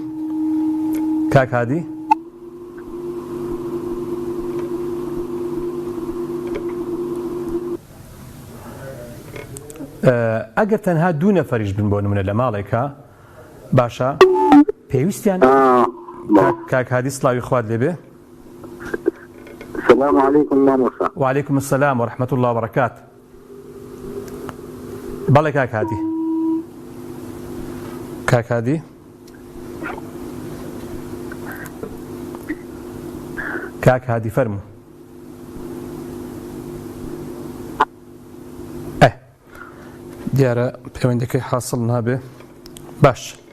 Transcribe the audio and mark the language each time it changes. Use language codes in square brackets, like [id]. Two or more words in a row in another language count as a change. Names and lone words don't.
[ckb] کاک هادی ئەگەر تەنها دوو نەفەریش بن بۆ نمونە لە ماڵێکە باشە پێویستیان. کاک هادی سڵاوی خوارد لێبێ. [ar] السلام عليكم مامۆستا. وعليكم السلام ورحمة الله وبركاته. [ckb] بەڵێ کاک هادی کاک هادی کاک هادی فەرموو دیارە پەیوەندەکەی حاصل نابێ باش